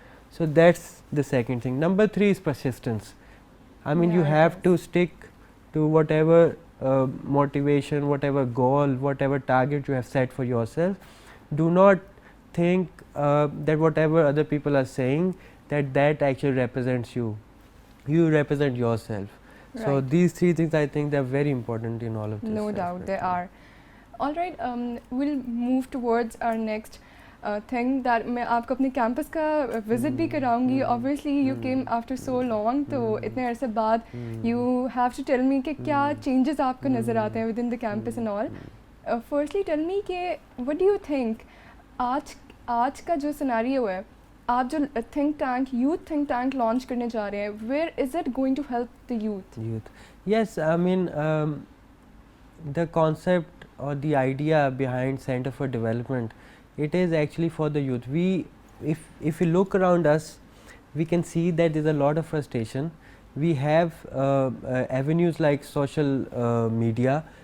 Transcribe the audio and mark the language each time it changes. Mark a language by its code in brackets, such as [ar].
[en] So that's the second thing. Number 3 is persistence. I mean, you have to stick to whatever motivation, whatever goal, whatever target you have set for yourself. Do not think that whatever other people are saying, that actually represents you. You represent yourself. Right. So these 3 things, I think, they are very important in all of this. No doubt they are. All right, we'll move towards our next thing that [ur] میں آپ کو اپنے campus کا visit بھی کراؤں گی. [en] obviously you came after so long, [ur] تو اتنے عرصے بعد [en] you have to tell me [ur] کہ کیا [en] changes [ur] آپ کو نظر آتے ہیں [en] within the campus and all. firstly tell me کہ what do you think [ur] آج کا جو سیناریو ہے, [en] آپ جو think tank youth think tank [ur] launch کرنے جا رہے ہیں, [en] Where is it going to help the youth? Yes, I mean, the concept or the idea behind Center for Development, it is actually for the youth. If we look around us, we can see that there is a lot of frustration. we have avenues like social media.